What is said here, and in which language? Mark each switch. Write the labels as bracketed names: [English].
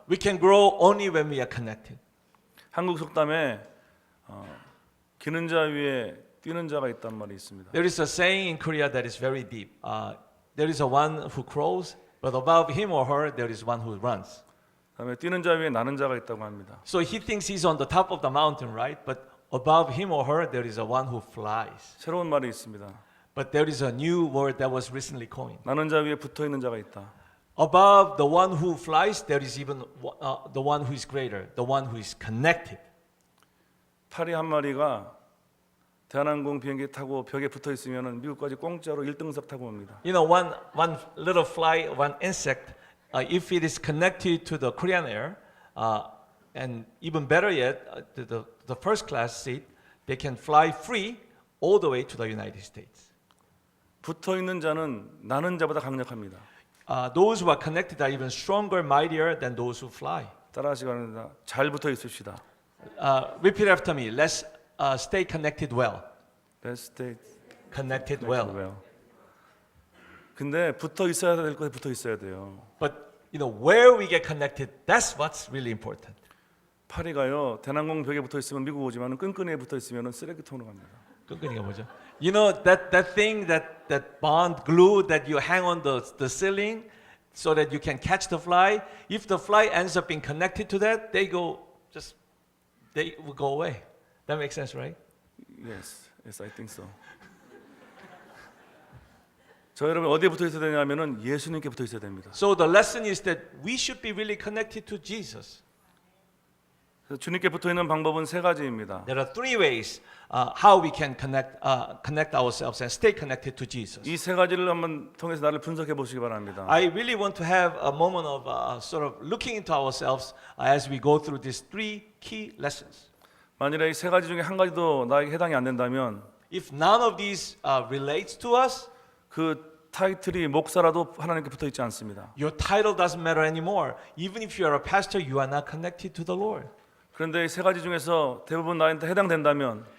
[English] We can grow only when we are connected. [Korean] 한국 속담에 기는 자 위에 뛰는 자가 있단 말이 있습니다. [English] There is a saying in Korea that is very deep. There is a one who crawls, but above him or her there is one who runs. [Korean] 그다음에 뛰는 자 위에 나는 자가 있다고 합니다. [English] So he thinks he's on the top of the mountain, right? But above him or her there is a one who flies. [Korean] 새로운 말이 있습니다. [English] But there is a new word that was recently coined. [Korean] 나는 자 위에 붙어 있는 자가 있다. [English] Above the one who flies, there is even the one who is greater, the one who is connected. [Korean] 파리 한 마리가 대한항공 비행기 타고 벽에 붙어 있으면 미국까지 공짜로 1등석 타고 옵니다. [English] You know, one little fly, one insect, if it is connected to the Korean Air, and even better yet, the first class seat, they can fly free all the way to the United States. [Korean] 붙어 있는 자는 나는 자보다 강력합니다. [English] Those who are connected are even stronger, mightier than those who fly. [Korean] 따라하시기 바랍니다. 잘 붙어 있읍시다. [English] Repeat after me. Let's stay connected well. Let's stay Connected well. well. [Korean] 근데 붙어 있어야 될 곳에 붙어 있어야 돼요. [English] But you know where we get connected, that's what's really important. [Korean] 파리가요 대한항공 벽에 붙어 있으면 미국 오지만 끈끈이에 붙어 있으면 쓰레기통으로 갑니다. 끈끈이가 뭐죠? [English] You know that thing that bond glue that you hang on the ceiling so that you can catch the fly. If the fly ends up being connected to that, they will go away. That makes sense, right? Yes, I think so. [Korean] 저 여러분 어디에 붙어 있어야 되냐면은 예수님께 붙어 있어야 됩니다. [English] So the lesson is that we should be really connected to Jesus. [Korean] 그래서 주님께 붙어 있는 방법은 세 가지입니다. [English] There are three ways how we can connect ourselves and stay connected to Jesus. [Korean] 이 세 가지를 한번 통해서 나를 분석해 보시기 바랍니다. [English] I really want to have a moment of sort of looking into ourselves as we go through these three key lessons. [Korean] 만일에 이 세 가지 중에 한 가지도 나에게 해당이 안 된다면 [English] If none of these relates to us, [Korean] 그 타이틀이 목사라도 하나님께 붙어 있지 않습니다. [English] your title doesn't matter anymore. Even if you are a pastor, you are not connected to the Lord. [Korean] 그런데 이 세 가지 중에서 대부분 나한테 해당된다면